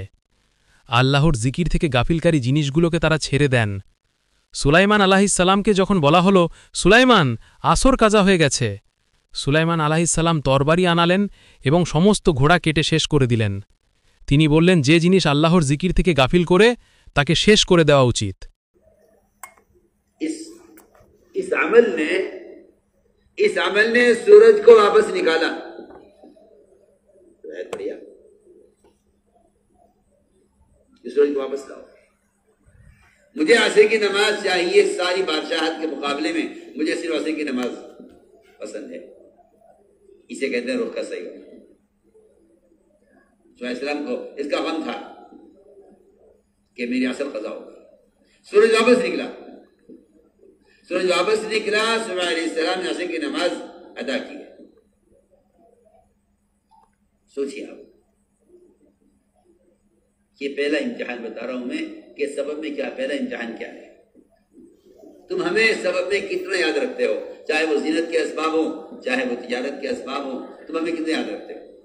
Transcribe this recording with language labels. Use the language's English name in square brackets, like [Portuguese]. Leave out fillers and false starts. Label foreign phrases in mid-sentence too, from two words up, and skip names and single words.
[Bangla] আল্লাহর জিকির থেকে গাফিলকারী জিনিসগুলোকে তারা ছেড়ে দেন। সুলাইমান আলাইহিসসালামকে যখন বলা হলো, সুলাইমান, আসর কাজা হয়ে গেছে, সুলাইমান আলাইহিসসালাম তরবারি আনালেন এবং সমস্ত ঘোড়া কেটে শেষ করে দিলেন। তিনি বললেন, যে জিনিস আল্লাহর জিকির থেকে গাফিল করে তাকে শেষ করে দেওয়া উচিত। [Urdu] اس عمل نے سورج کو واپس نکالا. سورج کو واپس لاؤ. مجھے عصر کی نماز چاہیے ساری بادشاہت کے مقابلے میں، مجھے صرف عصر کی نماز پسند ہے. اسے کہتے ہیں رخ کا صحیح ہونا. [Arabic] صلی اللہ علیہ وسلم [Urdu] کو اس کا غم تھا کہ میری عصر قضا ہوگا. سورج واپس نکلا. سورج واپس نکلا، صبح علیہ السلام نے عصر کی نماز ادا کی. سوچیے آپ، یہ پہلا امتحان بتا رہا ہوں میں کہ سبب میں کیا، پہلا امتحان کیا ہے. تم ہمیں سبب میں کتنا یاد رکھتے ہو، چاہے وہ زینت کے اسباب ہو، چاہے وہ تجارت کے اسباب ہو، تم ہمیں کتنے یاد رکھتے ہو.